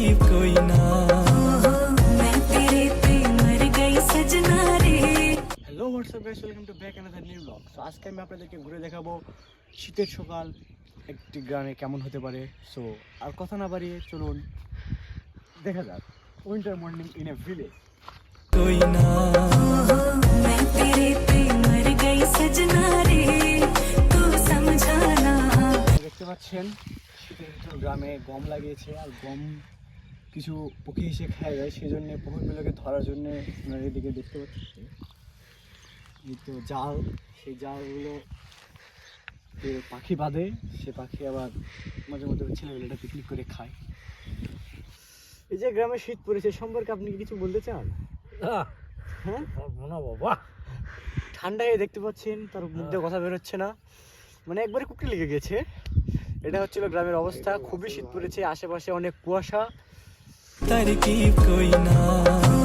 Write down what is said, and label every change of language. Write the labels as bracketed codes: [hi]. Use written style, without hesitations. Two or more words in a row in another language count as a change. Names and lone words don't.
[hi] तरकीब कोई ना मैं तेरे पे मर गई सजना रे। [en] Hello WhatsApp guys, welcome to back another new blog. [bn] সো আজকে আমি আপনাদেরকে ঘুরে দেখাবো শীতের সকাল একটি গ্রামে কেমন হতে পারে। সো আর কথা না বাড়িয়ে চলুন দেখা যাক [en] winter morning in a village. [hi] कोई ना मैं तेरे पे मर गई सजना रे तू समझाना। [bn] দেখতে পাচ্ছেন শীতের ভিতর গ্রামে গম লাগিয়েছে, আর গম কিছু পক্ষী এসে খায় যায়, সেই জন্য পুকুরগুলোকে ধরার জন্য আপনারা এদিকে দেখতে পাচ্ছেন এই তো জাল, সেই জালগুলো পাখি বাঁধে, সে পাখি আবার মাঝে মধ্যে ছেলেবেলাটা পিকনিক করে খায়। এই যে গ্রামে শীত পড়েছে সম্পর্কে আপনি কি কিছু বলতে চান? হ্যাঁ বাবা, ঠান্ডায় দেখতে পাচ্ছেন তার মুখে কথা বেরোচ্ছে না, মানে একবারে কুকড়ে লেগে গেছে। এটা হচ্ছিল গ্রামের অবস্থা, খুবই শীত পড়েছে, আশেপাশে অনেক কুয়াশা। [hi] तरकीब कोई ना